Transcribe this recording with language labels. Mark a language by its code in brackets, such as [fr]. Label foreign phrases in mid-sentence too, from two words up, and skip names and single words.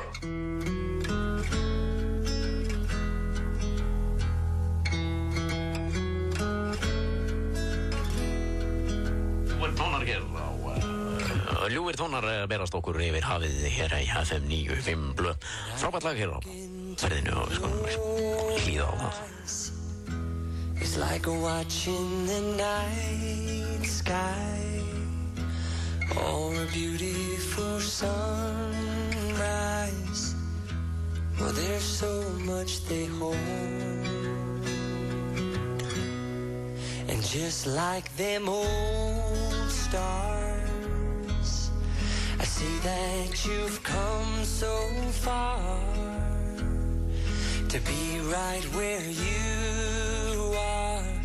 [is] Tónar hér á ljúfir tónar berast okkur yfir hafið hér í FM 95 Blö. Frábært lag hér á ferðinu og við skulum hlýða á það. [en] It's like watching the night sky or a beautiful sunrise. Well, there's so much they hold, and just like them old stars, I see that you've come so far to be right where you are.